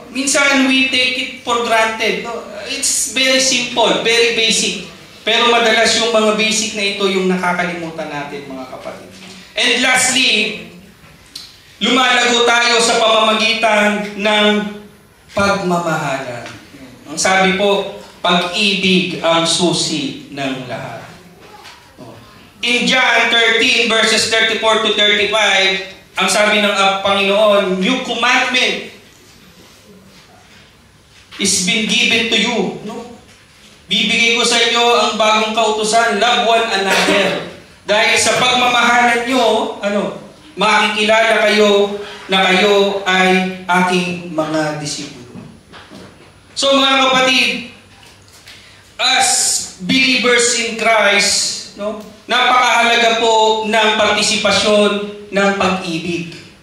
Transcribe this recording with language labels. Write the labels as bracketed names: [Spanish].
[English] Minsan, we take it for granted. No? It's very simple, very basic. [Filipino] Pero madalas yung mga basic na ito yung nakakalimutan natin mga kapatid. [English] And lastly, [Filipino] lumalago tayo sa pamamagitan ng pagmamahalan. Ang sabi po, pag-ibig ang susi ng lahat. In John 13 verses 34 to 35, ang sabi ng Panginoon, [English] new commandment is been given to you. No? [Filipino] Bibigay ko sa inyo ang bagong kautusan, [English] love one another. [Filipino] Dahil sa pagmamahalan nyo, makikilala kayo na kayo ay aking mga disipulo. So mga kapatid, [English] as believers in Christ, [Filipino] napakahalaga po ng partisipasyon ng pag-ibig.